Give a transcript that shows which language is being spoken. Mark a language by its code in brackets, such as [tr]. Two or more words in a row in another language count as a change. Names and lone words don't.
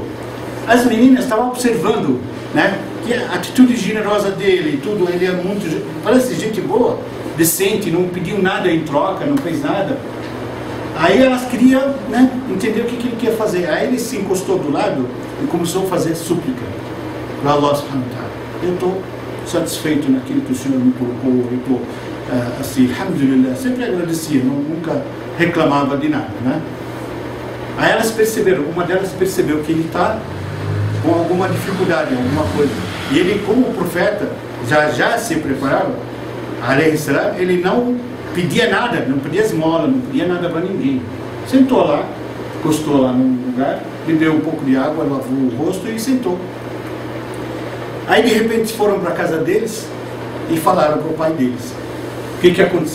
[pt] As meninas estavam observando, né? Que a atitude generosa dele e tudo, ele é muito, parece gente boa, decente, não pediu nada em troca, não fez nada. Aí elas queriam, né, entender o que ele queria fazer. Aí ele se encostou do lado e começou a fazer súplica para Allah [ar] سبحانه وتعالى. [pt] Eu estou satisfeito naquilo que o Senhor me colocou, eu estou assim, alhamdulillah, sempre agradecia, nunca reclamava de nada, né? Aí elas perceberam, uma delas percebeu que ele está com alguma dificuldade, alguma coisa. E ele, como profeta, já se preparava, [ar] عليه السلام, [pt] ele não pedia nada, não pedia esmola, não pedia nada para ninguém. Sentou lá, encostou lá num lugar, bebeu um pouco de água, lavou o rosto e sentou. Aí de repente foram para a casa deles e falaram para o pai deles. O que aconteceu?